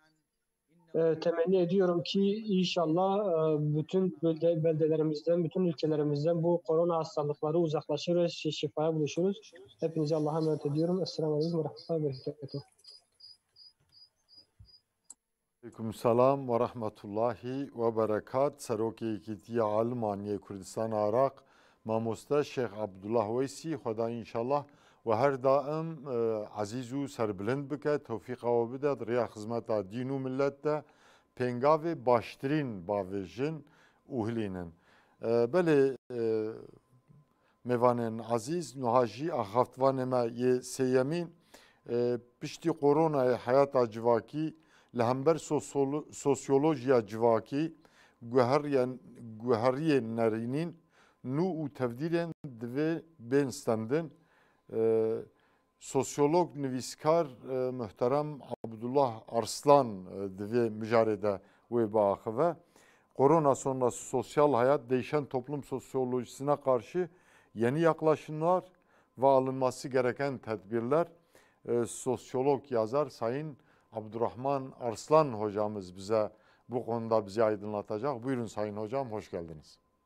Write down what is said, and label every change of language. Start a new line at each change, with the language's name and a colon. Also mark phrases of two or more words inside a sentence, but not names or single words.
Turkish: Temenni ediyorum ki inşallah bütün beldelerimizden, bütün ülkelerimizden bu korona hastalıkları uzaklaşır ve şifaya buluşuruz. Hepinize Allah'a emanet ediyorum.
Arabic: السلام عليكم ورحمة الله وبركاته. عليكم السلام ورحمة الله وبركات.
Kurdish: Serokê Yekîtiya Almanyayê Kurdistan Iraq Mamoste Şeyh Abdullah Veysi Xweda inşallah ve her daim aziz û serbilind bike tevfîqa we bide rêya xizmeta dîn û millet de pêngavê baştirîn bavêjin û hilînin. Belê mêvanên azîz niha jî axaftvanê me yê sêyemîn piştî koronayê heyata civakî li hember sosyolojiya civakî guheriyên nerînîn nû û tevdîlên divê bên stendin. Sosyolog nivîskar muhterem Abdullah Arslan divê mijarê de wê biaxive.
Turkish: Korona sonrası sosyal hayat değişen toplum sosyolojisine karşı yeni yaklaşımlar ve alınması gereken tedbirler. Sosyolog yazar Sayın Abdurrahman Arslan hocamız bize bu konuda bizi aydınlatacak. Buyurun Sayın Hocam, hoş geldiniz.